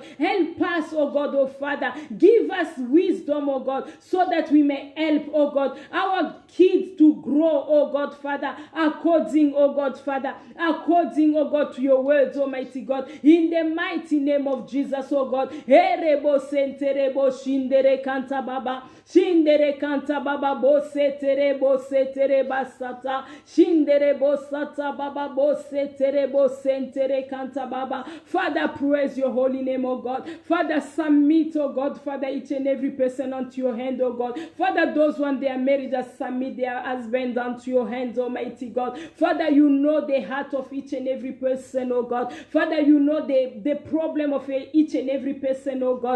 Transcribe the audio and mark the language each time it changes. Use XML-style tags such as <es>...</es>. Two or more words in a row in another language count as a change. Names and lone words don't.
<en>Help us, oh God, oh Father. Give us wisdom, oh God, so that we may help, oh God, our kids to grow, oh God, Father, according, oh God, Father, according, oh God, to your words, Almighty God, in the mighty name of Jesus, oh God. Erebo senterebo shindere kanta baba. Shindere kanta baba bo setere basata. Shindere bo sata baba bo setere sentere kanta baba. Father, praise your holy name, oh God. Father, submit, oh God, Father, each and every person unto your hand, oh God. Father, those when they are married, just submit their husband unto your hands, Almighty God. Father, you know the heart of each and every person, oh God. Father, you know the problem of each and every person, oh God.</en>